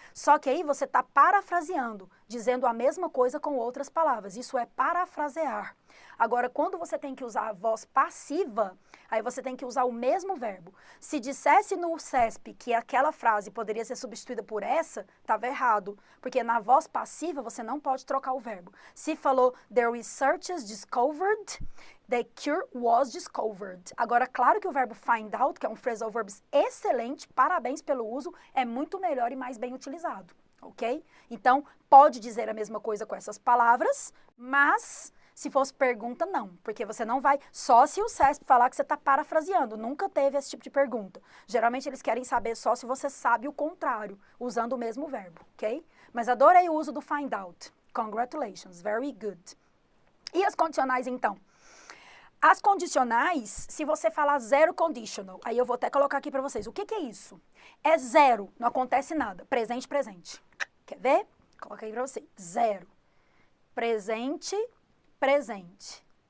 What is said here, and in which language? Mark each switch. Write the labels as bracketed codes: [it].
[pt] Só que aí você está parafraseando, dizendo a mesma coisa com outras palavras. Isso é parafrasear. Agora, quando você tem que usar a voz passiva, aí você tem que usar o mesmo verbo. Se dissesse no CESP que aquela frase poderia ser substituída por essa, estava errado. Porque na voz passiva você não pode trocar o verbo. Se falou, [en] the researchers discovered, the cure was discovered. [pt] Agora, claro que o verbo find out, que é um phrasal verb excelente, parabéns pelo uso, é muito melhor e mais bem utilizado, ok? Então, pode dizer a mesma coisa com essas palavras, mas se fosse pergunta, não, porque você não vai, só se o CESP falar que você está parafraseando, nunca teve esse tipo de pergunta. Geralmente eles querem saber só se você sabe o contrário, usando o mesmo verbo, ok? Mas adorei o uso do find out. [en] Congratulations, very good. [pt] E as condicionais, então? As condicionais, se você falar zero conditional, aí eu vou até colocar aqui para vocês, o que é isso? É zero, não acontece nada, presente, presente. Quer ver? Coloca aí para você, zero. Presente, presente.